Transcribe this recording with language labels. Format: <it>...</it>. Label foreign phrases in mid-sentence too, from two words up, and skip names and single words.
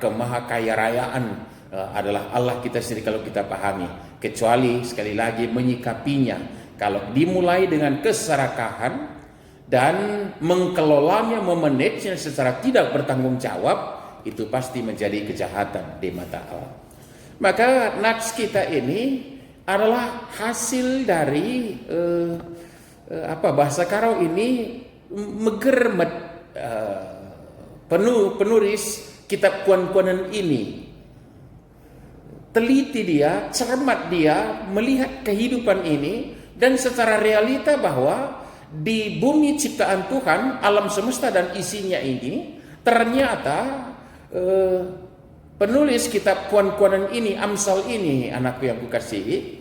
<id>Kemahakayarayaan adalah Allah kita sendiri kalau kita pahami, kecuali sekali lagi menyikapinya kalau dimulai dengan keserakahan dan mengkelolanya, memanagenya secara tidak bertanggung jawab, itu pasti menjadi kejahatan di mata Allah. Maka nats kita ini adalah hasil dari bahasa Karo ini megermet penulis kitab Kuan-Kuanan ini. Teliti dia, cermat dia melihat kehidupan ini, dan secara realita bahwa di bumi ciptaan Tuhan, alam semesta dan isinya ini, ternyata penulis kitab Kuan-Kuanan ini, Amsal ini, anakku yang kukasihi,</id>